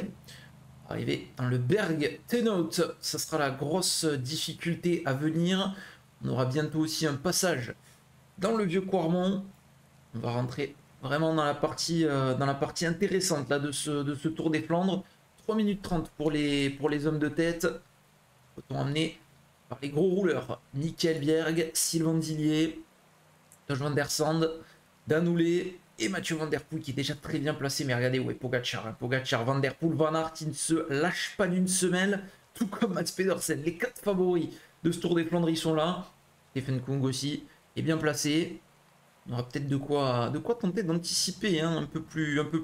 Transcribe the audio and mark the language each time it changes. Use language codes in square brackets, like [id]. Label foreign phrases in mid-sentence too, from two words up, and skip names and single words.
[fr] Arrivé dans le Berg Tenout, ça sera la grosse difficulté à venir. On aura bientôt aussi un passage dans le vieux Quarmont. On va rentrer vraiment dans la partie intéressante là, de ce Tour des Flandres. 3 minutes 30 pour les hommes de tête. Autant emmené par les gros rouleurs. Michael Bjerg, Sylvain Dillier, Tosh Van der Sande, Danoule et Mathieu Van Der Poel qui est déjà très bien placé. Mais regardez où est Pogacar. Hein. Pogacar, Van Der Poel, Van Aert, il ne se lâche pas d'une semelle. Tout comme Mats Pedersen. Les 4 favoris de ce Tour des Flandres, ils sont là. Stephen Kung aussi est bien placé. On aura peut-être de quoi tenter d'anticiper hein, un peu plus tard.